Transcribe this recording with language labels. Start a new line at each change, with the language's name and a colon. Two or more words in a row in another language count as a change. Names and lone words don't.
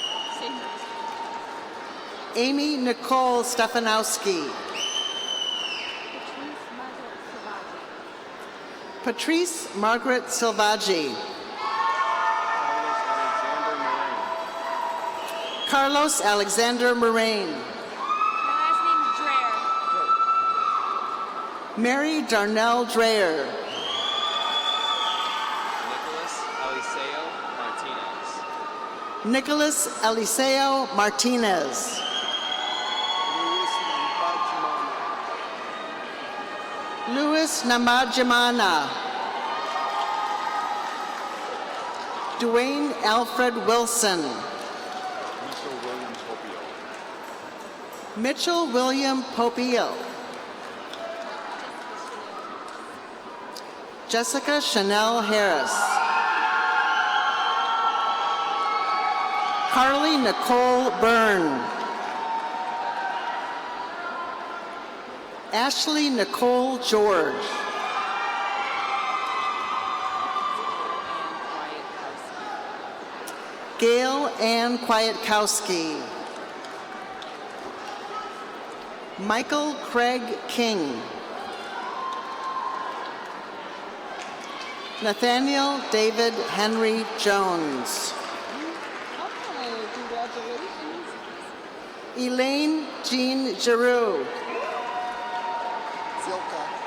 English: Amy Nicole Stefanowski. Patrice Margaret Silvaggi. Carlos Alexander Moraine. My last name is Dreher. Mary Darnell Dreyer. Nicholas Eliseo Martinez. Nicholas Eliseo Martinez. Louis Namajimana. Dwayne Alfred Wilson. Mitchell William Popiel. Jessica Chanel Harris. Carly Nicole Byrne. Ashley Nicole George. Gail Ann Kwiatkowski. Michael Craig King. Nathaniel David Henry Jones. Oh, congratulations. Elaine Jean Giroux. Zilka.